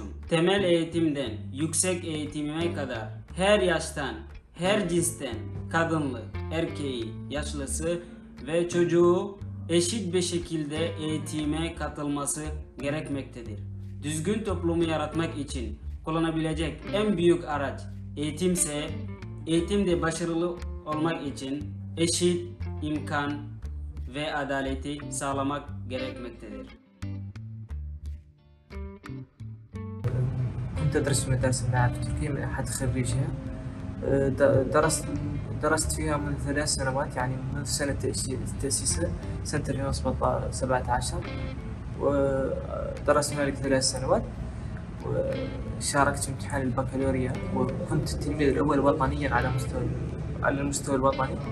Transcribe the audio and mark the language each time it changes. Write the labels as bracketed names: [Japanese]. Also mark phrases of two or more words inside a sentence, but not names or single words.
[Turkish] Temel eğitimden yüksek eğitimime kadar her yaştan, her cinsten kadınlı, erkeği, yaşlısı ve çocuğu eşit bir şekilde eğitime katılması gerekmektedir. Düzgün toplumu yaratmak için kullanabilecek en büyük araç eğitimse, eğitimde başarılı olmak için eşit imkan ve adaleti sağlamak gerekmektedir. [Arabic] كنت أدرس في مدرسة معهد في تركيا من أحد خريجها. درست فيها منذ 3 سنوات، يعني منذ سنة تأسيسها سنة 2017 ودرست هنالك 3 سنوات وشاركت في امتحان البكالوريا وكنت التلميذ الأول وطنيا على المستوى الوطني.